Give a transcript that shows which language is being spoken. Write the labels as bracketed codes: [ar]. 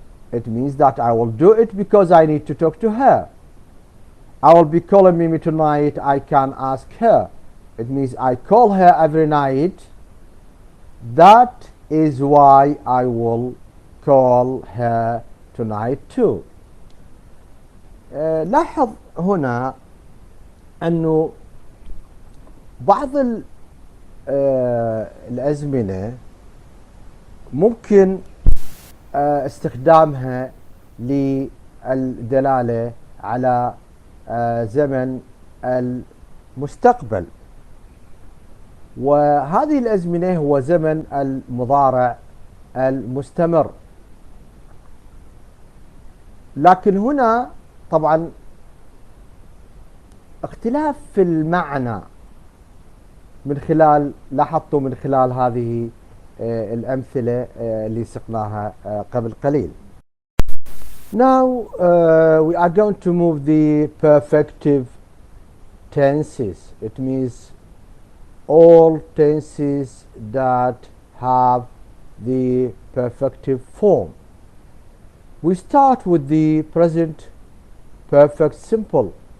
[en] It means that I will do it because I need to talk to her. I will be calling Mimi tonight. I can ask her. It means I call her every night. That is why I will call her tonight too. [ar] لاحظ هنا أنه بعض الأزمنة ممكن استخدامها للدلالة على زمن المستقبل، وهذه الأزمنة هو زمن المضارع المستمر. لكن هنا طبعا اختلاف في المعنى من خلال لاحظتوا من خلال هذه الأمثلة اللي سقناها قبل قليل. [en] Now we are going to move the perfective tenses. It means all tenses that have the perfective form. We start with the present perfect simple.